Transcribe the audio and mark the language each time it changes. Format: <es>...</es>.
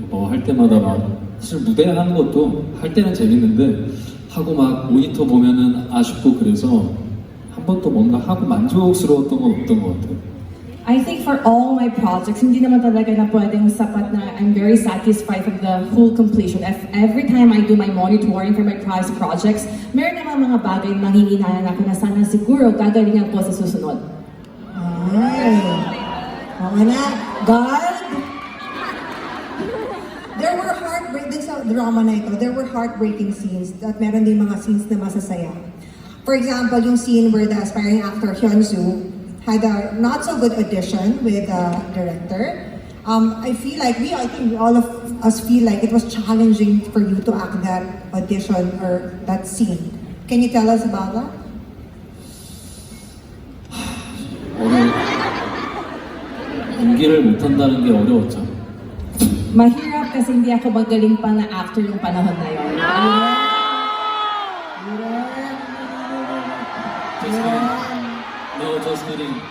<ko>할 때마다 사실 무대 하는 것도 할 때는 재밌는데 하고 막 모니터 보면은 아쉽고 그래서 한 번도 뭔가 하고 만족스러웠던 건 없던 것 같아요.</ko> <en>I think for all my projects,</en> <tl>hindi naman talaga na pwedeng sapat na</tl> <en>I'm very satisfied from the full completion. Every time I do my monitoring for my prize projects,</en> <tl>meron naman mga bagay na nanginginan ako na sana siguro gagalingan ko sa susunod. Ay, oo na. God!</tl> <en>There were heartbreaking</en> <tl>sa drama na ito.</tl> <en>There were heartbreaking scenes</en> <tl>at meron din mga scenes na masasaya.</tl> <en>For example, yung scene where the aspiring actor Hyunsu had a not so good audition with the director. I think all of us feel like it was challenging for you to act that audition or that scene. Can you tell us about that?</en> <ko>연기를 못한다는 게 어려웠죠.</ko> <tl>Mahirap kasi hindi ako magaling pa na actor yung panahon na yun.</tl> <en>Just kidding. No, just kidding.</en>